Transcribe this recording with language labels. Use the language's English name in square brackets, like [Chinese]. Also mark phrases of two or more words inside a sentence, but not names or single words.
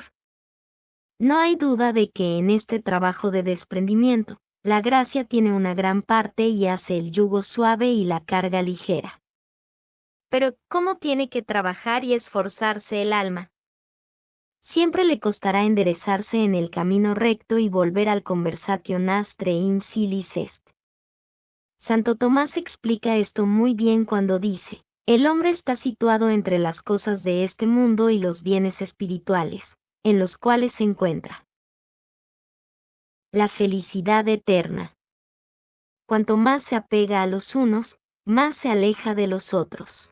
[Spanish] No hay duda de que en este trabajo de desprendimiento, la gracia tiene una gran parte y hace el yugo suave y la carga ligera. Pero, ¿cómo tiene que trabajar y esforzarse el alma? Siempre le costará enderezarse en el camino recto y volver al [Latin] conversatio nastre in silis est. [Spanish] Santo Tomás explica esto muy bien cuando dice: el hombre está situado entre las cosas de este mundo y los bienes espirituales, en los cuales se encuentra la felicidad eterna. Cuanto más se apega a los unos, más se aleja de los otros.